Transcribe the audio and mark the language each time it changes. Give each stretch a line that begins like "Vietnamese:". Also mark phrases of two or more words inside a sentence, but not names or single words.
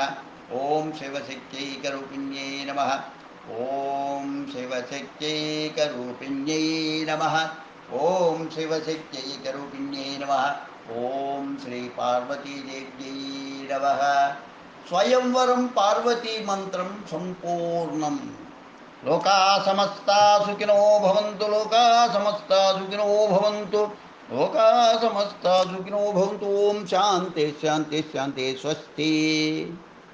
Sanskrit: ఓం శివశక్త్యైకరూపిణ్యై నమః. ఓం శివశక్త్యైకరూపిణ్యై నమః. ఓం శివశక్త్యైకరూపిణ్యై నమః. ఓం శ్రీ పార్వతీదేవ్యై నమః. స్వయంవరం పార్వతీ మంత్రం సంపూర్ణం. లోకా సమస్తా సుఖినో భవంతు. లోకా సమస్తా సుఖినో భవంతు. లోకా సమస్తా సుఖినో భవంతు. ఓం శాంతి శాంతి శాంతి. స్వస్తి.